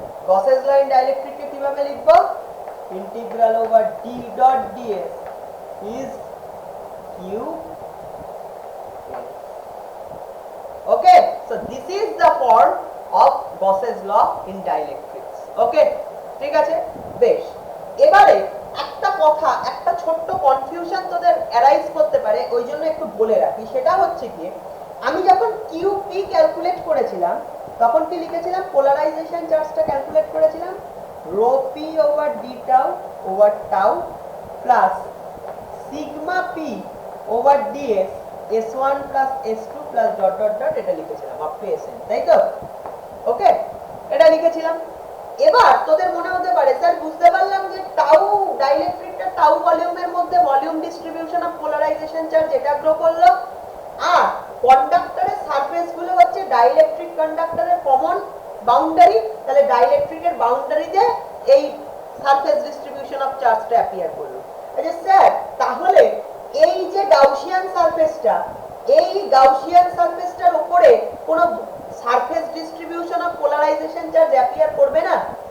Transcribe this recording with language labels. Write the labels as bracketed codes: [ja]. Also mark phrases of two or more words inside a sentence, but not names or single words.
[en] Gauss's law in dielectric [bn] কে কিভাবে লিখব [en] integral over d dot ds is q okay so this is the form of Gauss's law in dielectrics okay [bn] ঠিক আছে বেশ এবারে একটা কথা একটা ছোট্ট কনফিউশন তোদের অ্যারাইজ করতে পারে ওইজন্য একটু বলে রাখি সেটা হচ্ছে কি আমি যখন QP ক্যালকুলেট করেছিলাম তখন কি লিখেছিলাম [en] polarization charge [bn] ক্যালকুলেট করেছিলাম [en] rho p over d tau over tau plus sigma p over ds s1 plus s2 plus dot dot dot [bn] এটা লিখেছিলাম [en] up to sn [bn] তাই তো ওকে এটা লিখেছিলাম এবার তোদের মনে হতে পারে স্যার বুঝতে পারলাম যে টাউ ডাইইলেকট্রিকটা টাউ ভলিউমের মধ্যে [en] volume distribution of polarization charge [bn] এটা গ্রো করলো আর কন্ডাক্টরের সারফেস গুলো হচ্ছে ডাইইলেকট্রিক কন্ডাক্টরের [en] common boundary [bn] তাহলে ডাইইলেকট্রিকের বাউন্ডারিতে এই [en] surface distribution of charge [bn] অ্যাপিয়ার করলো আচ্ছা স্যার তাহলে এই যে [en] Gaussian surface [bn] এই [en] Gaussian surface [bn] উপরে কোনো [en] surface distribution of polarization charge [bn] অ্যাপিয়ার করবে না